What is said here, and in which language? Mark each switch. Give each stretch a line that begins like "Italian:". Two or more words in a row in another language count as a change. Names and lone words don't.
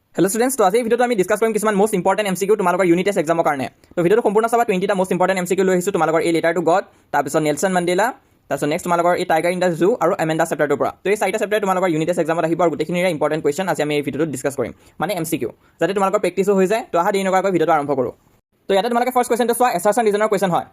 English: Hello students,
Assamese: to আজি ভিডিওটো আমি ডিসকাস কৰিম কিছুমান
English: most important MCQ
Assamese: তোমালোকৰ
English: unit test exam
Assamese: কাৰণে। তো ভিডিওটো সম্পূৰ্ণ চাবা 20টা
English: most important MCQ
Assamese: লৈ আহিছো তোমালোকৰ এই লেটাৰ টু গড, তাৰপিছত নেলসন মাণ্ডেলা, তাৰপিছত নেক্সট তোমালোকৰ এই টাইগাৰ ইন দা জু আৰু এমেণ্ডা চেপ্টাৰটোৰ পৰা। তো এই চাৰিটা চেপ্টাৰ তোমালোকৰ
English: unit test exam
Assamese: আহিব আৰু গোটেইখিনিৰে
English: important question
Assamese: আজি আমি এই ভিডিওটো ডিসকাস কৰিম, মানে MCQ, যাতে তোমালোকৰ প্ৰেক্টিসো হৈ যায়। তো আহা দেৰি নকৰাকৈ ভিডিওটো আৰম্ভ কৰোঁ। তো ইয়াতে তোমালোকে
English: first question
Assamese: চোৱা,
English: assertion reason question
Assamese: হয়।